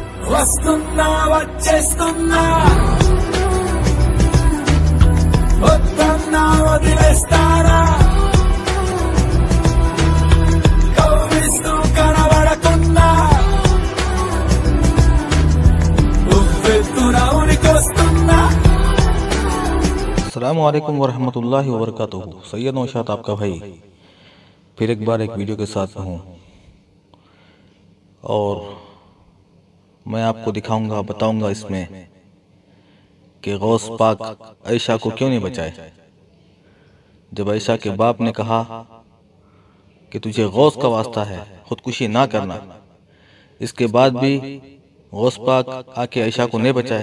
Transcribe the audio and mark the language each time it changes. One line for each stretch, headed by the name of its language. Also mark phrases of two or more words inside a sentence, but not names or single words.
Telugu: వస్తున్నా వచ్చేస్తున్నా వద్దన్నా వదిలేస్తారా కవ్విస్తూ కనబడకున్నా ఉవ్వెత్తున ఉనికొస్తున్నా।
Arabic: السلام عليكم ورحمة الله وبركاته.
Hindi: सैयद नौशाद आपका भाई फिर एक बार एक वीडियो के साथ हूँ और मैं आपको दिखाऊंगा बताऊंगा इसमें कि गौस पाक आयशा को क्यों नहीं बचाए। जब आयशा के बाप ने कहा कि तुझे गौस का वास्ता है खुदकुशी ना करना, इसके बाद भी गौस पाक आके आयशा को नहीं बचाए।